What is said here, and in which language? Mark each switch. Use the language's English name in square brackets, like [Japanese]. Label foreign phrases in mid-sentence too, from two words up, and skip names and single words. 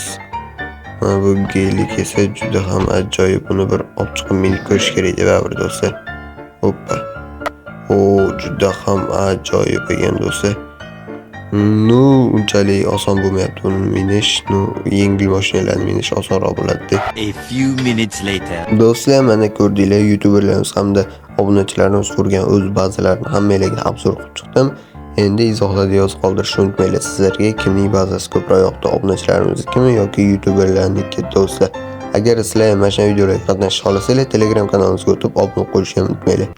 [Uzbek] Mana bu geylik esa juda ham ajoyib. Buni bir olib chiqib minib ko'rish kerak deb bir do'stlar. Hoppa. Juda ham ajoyib ekan do'stlar. Unchalik oson bo'lmayapti buni minish. Yengil mashinalarni minish osonroq bo'ladi. [English] A few minutes later. [Uzbek] Do'stlar, mana ko'rdinglar, YouTuberlarimiz hamda obunachilarimiz qurgan o'z bazalarini hammalarga obzor qilib chiqdim. Endi izohlarda yozib qoldirishni unutmanglar. Sizlarga kimning bazasi ko'proq yoqdi? Obunachilarimizniki yoki YouTuberlarniki do'stlar? Agar sizlar mana shu videolarga qatnashish xohlasanglar, Telegram kanalimizga o'tib obuna bo'lishni unutmanglar.